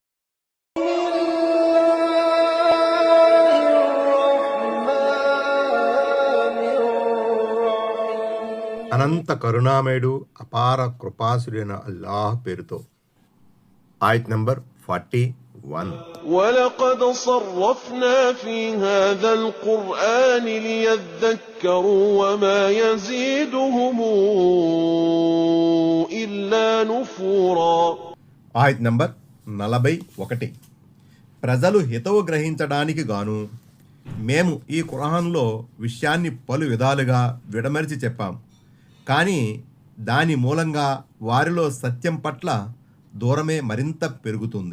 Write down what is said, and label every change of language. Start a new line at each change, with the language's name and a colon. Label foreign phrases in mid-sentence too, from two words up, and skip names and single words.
Telugu: అనంత కరుణామయుడు అపార కృపాసుడైన అల్లాహ్ పేరుతో. ఆయత్ నంబర్ 41.
Arabic: وَلَقَدْ صَرَّفْنَا فِي هَذَا الْقُرْآنِ لِيَذَّكَّرُوا وَمَا يَزِيدُهُمْ إِلَّا نُفُورًا.
Telugu: ఆయత్ నంబర్ 41. ప్రజలు హితవు గ్రహించడానికి గాను మేము ఈ ఖురాన్లో విషయాన్ని పలు విధాలుగా విడమరిచి చెప్పాం. కానీ దాని మూలంగా వారిలో సత్యం పట్ల దూరమే మరింత పెరుగుతుంది.